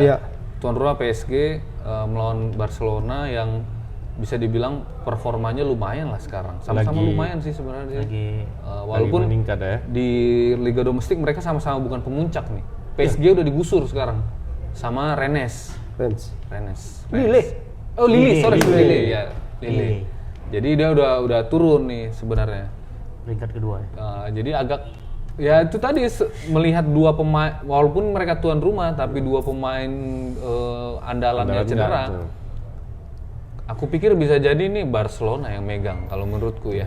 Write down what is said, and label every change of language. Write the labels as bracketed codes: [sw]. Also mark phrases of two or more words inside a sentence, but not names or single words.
[id] Iya. Tuan rumah PSG melawan Barcelona yang bisa dibilang performanya lumayan lah sekarang. Sama-sama Lagi- lumayan sih sebenarnya sih. lagi Walaupun Lagi meningkat ya. di Liga Domestik mereka sama-sama bukan pemuncak nih. PSG udah digusur sekarang sama Rennes. Rennes. Lille. Oh Lille, sorry Lille. Lille ya. Lille. Lille. Jadi dia udah turun nih sebenarnya. peringkat kedua ya. Jadi agak ya itu tadi melihat dua pemain walaupun mereka tuan rumah tapi dua pemain andalannya Andalan cedera. enggak, tuh. Aku pikir bisa jadi nih Barcelona yang megang kalau menurutku ya.